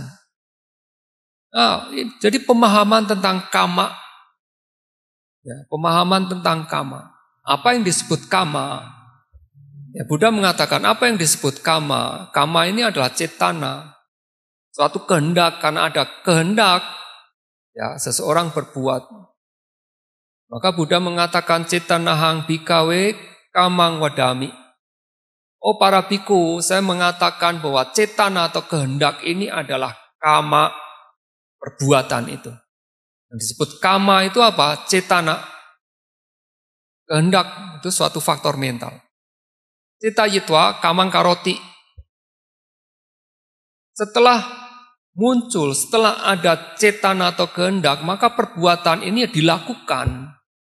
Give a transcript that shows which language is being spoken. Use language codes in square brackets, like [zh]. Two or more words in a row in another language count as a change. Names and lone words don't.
[id] Nah, jadi pemahaman tentang kama, ya, pemahaman tentang kama. Apa yang disebut kama? Ya, Buddha mengatakan apa yang disebut kama? Kama ini adalah cetana, suatu kehendak. Karena ada kehendak, ya seseorang berbuat. [pi] Maka Buddha mengatakan cetanahang bhikkhave kamang wadami. [id] Oh para biku, saya mengatakan bahwa cetana atau kehendak ini adalah kama, perbuatan itu. Yang disebut kama itu apa? Cetana. Kehendak itu suatu faktor mental. [pi] Cita yitwa kamang karoti. [id] Setelah muncul, setelah ada cetana atau kehendak, maka perbuatan ini dilakukan.